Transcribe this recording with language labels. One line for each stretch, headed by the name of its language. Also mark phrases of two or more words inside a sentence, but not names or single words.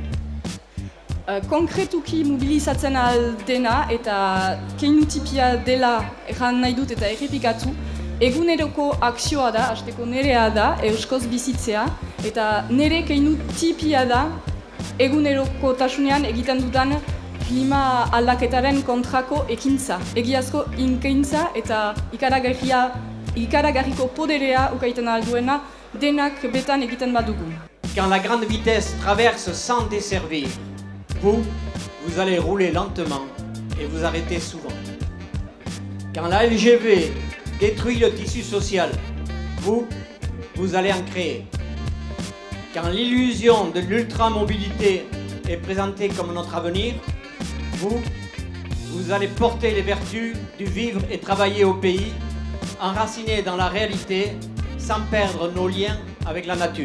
Basque: Konkretuki mobilizatzen aldena eta keinutipia dela erran nahi dut eta errepikatu, eguneroko akzioa da, hasteko nerea da, euskoz bizitzea, eta nere keinutipia da eguneroko tasunean egiten dudan klima aldaketaren kontrako ekintza. Egiazko inkintza eta ikaragarriko poderea ukaiten alduena denak betan egiten badugu.
French: Quand la grande vitesse traverse sans desservir, vous allez rouler lentement et vous arrêtez souvent. Quand la LGV détruit le tissu social, vous allez en créer. Quand l'illusion de l'ultramobilité est présentée comme notre avenir, vous allez porter les vertus du vivre et travailler au pays, enracinés dans la réalité, sans perdre nos liens avec la nature.